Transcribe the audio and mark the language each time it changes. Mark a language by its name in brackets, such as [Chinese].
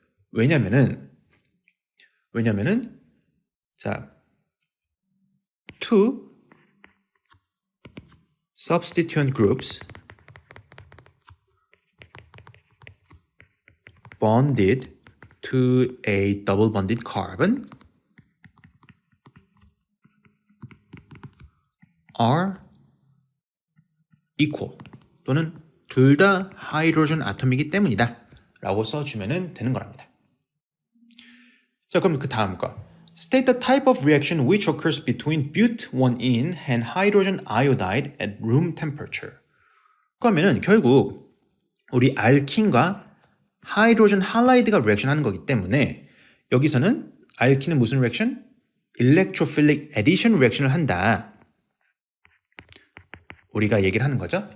[Korean] 왜냐면은 자 [English] two substituent groups bonded to a double bonded carbon are equal [Korean] 또는 둘 다 하이드로젠 아톰이기 때문이다 라고 써주면 되는 거랍니다. 자 그럼 그 다음 거 [English] State the type of reaction which occurs between but1ene and hydrogen iodide at room temperature. [Korean] 그러면은 결국 우리 알킨과 하이드로젠 할라이드가 리액션 하는 거기 때문에 여기서는 알킨은 무슨 리액션? electrophilic addition 리액션을 한다. 우리가 얘기를 하는 거죠.